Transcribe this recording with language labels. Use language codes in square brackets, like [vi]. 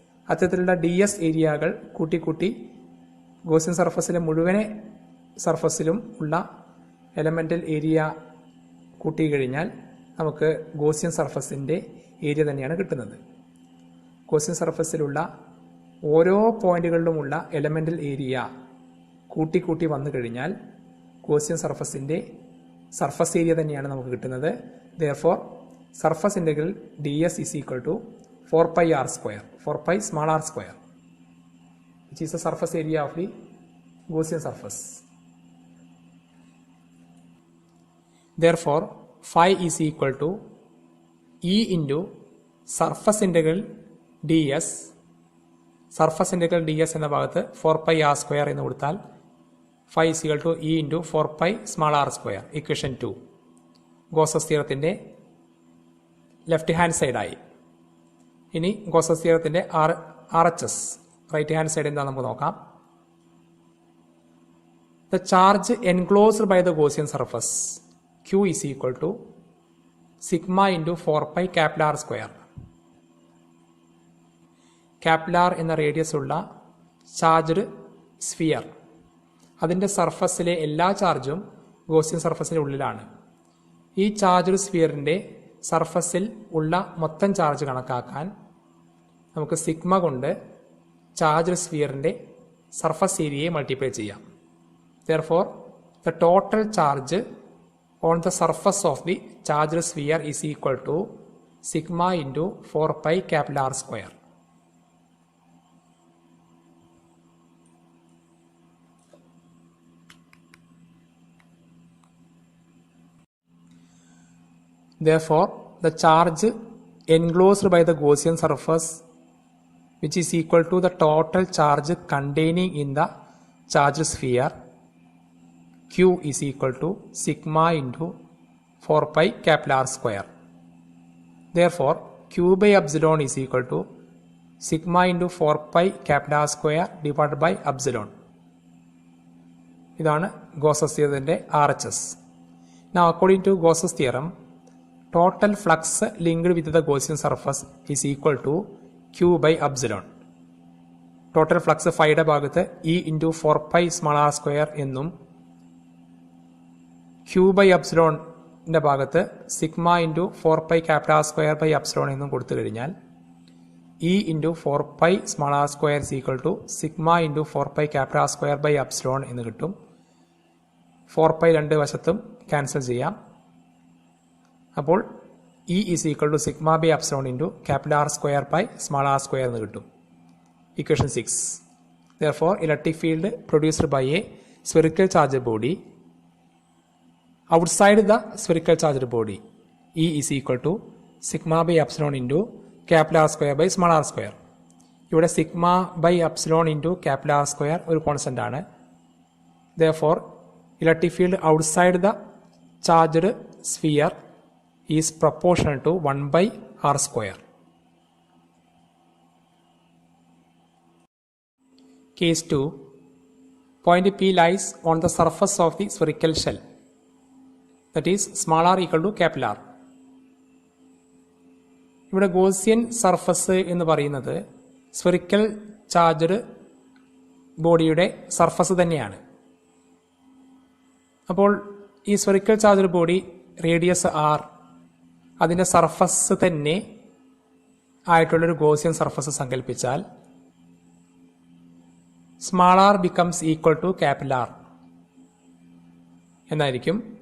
[ml] അത്തരത്തിലുള്ള D S ഏരിയകൾ കൂട്ടിക്കൂട്ടി Gaussian സർഫസിലെ മുഴുവൻ സർഫസിലും ഉള്ള എലമെന്റൽ ഏരിയ കൂട്ടിക്കഴിഞ്ഞാൽ നമുക്ക് ഗോസിയൻ സർഫസിന്റെ ഏരിയ തന്നെയാണ് കിട്ടുന്നത്. ഗോസിയൻ സർഫസിലുള്ള ഓരോ പോയിന്റുകളിലുമുള്ള എലമെന്റൽ ഏരിയ കൂട്ടിക്കൂട്ടി വന്നു കഴിഞ്ഞാൽ ഗോസിയൻ സർഫസിന്റെ സർഫസ് ഏരിയ തന്നെയാണ് നമുക്ക് കിട്ടുന്നത്. [en] therefore surface integral d s is equal to 4π r square, 4π small r square, which is the surface area of the Gaussian surface. Therefore phi is equal to E into surface integral ds. [ml] Surface integral D S എന്ന ഭാഗത്ത് 4π r square എന്ന് കൊടുത്താൽ [en] phi is equal to E into 4π small r square, [ml] equation 2. Gauss's തിയറത്തിന്റെ left hand സൈഡായി. ഇനി Gauss's തിയറത്തിന്റെ RHS right hand side എന്താണെന്ന് നമുക്ക് നോക്കാം. [en] The charge enclosed by the Gaussian surface Q is equal to sigma into 4π capital R square. [ml] Capital R എന്ന radius ഉള്ള charged sphere, അതിൻ്റെ സർഫസിലെ എല്ലാ ചാർജും Gaussian സർഫസിൻ്റെ ഉള്ളിലാണ്. ഈ ചാർജ്ഡ് സ്ഫിയറിൻ്റെ സർഫസിൽ ഉള്ള മൊത്തം ചാർജ് കണക്കാക്കാൻ നമുക്ക് സിഗ്മ കൊണ്ട് ചാർജ്ഡ് സ്ഫിയറിൻ്റെ സർഫസ് ഏരിയയെ മൾട്ടിപ്ലൈ ചെയ്യാം. [en] therefore the total charge on the surface of the charged sphere is equal to sigma into 4π capital R square. Therefore the charge enclosed by the Gaussian surface, which is equal to the total charge containing in the charged sphere, Q is equal to sigma into 4π capital R square. Therefore Q by epsilon is equal to sigma into 4 pi capital R square divided by epsilon. [ml] ഇതാണ് Gauss's തിയറത്തിന്റെ RHS. [en] Now according to Gauss's theorem, total flux linked with the Gaussian surface is equal to Q by epsilon. [ml] Total flux ഫൈയുടെ ഭാഗത്ത് E into 4 pi small r square എന്നും Q by epsilon ന്റെ ഭാഗത്ത് sigma into 4 pi capital R square by epsilon എന്നും കൊടുത്തു കഴിഞ്ഞാൽ E into 4 pi small R square is equal to sigma into 4 pi capital R square by epsilon എന്ന് കിട്ടും. 4 pi രണ്ട് വശത്തും ക്യാൻസൽ ചെയ്യാം. അപ്പോൾ E is equal to sigma by epsilon into capital R square by small R square എന്ന് കിട്ടും. [en] Equation 6. Therefore, electric field produced by a spherical charged body outside the spherical charged body E is equal to sigma by epsilon into capital R square by small r square. [ml] ഇവിടെ sigma by epsilon into capital R square ഒരു constant ആണ്. [en] Therefore, electric field outside the charged sphere is proportional to 1 by R square. Case 2. Point P lies on the surface of the spherical shell. That is small r equal to capital R. [ml] ഇവിടെ Gaussian surface എന്ന് പറയുന്നത് spherical charged ബോഡിയുടെ surface തന്നെയാണ്. അപ്പോൾ ഈ spherical charged body radius r അതിൻ്റെ surface തന്നെ ആയിട്ടുള്ളൊരു Gaussian surface സങ്കല്പിച്ചാൽ [en] small r becomes equal to capital R [ml] എന്നായിരിക്കും.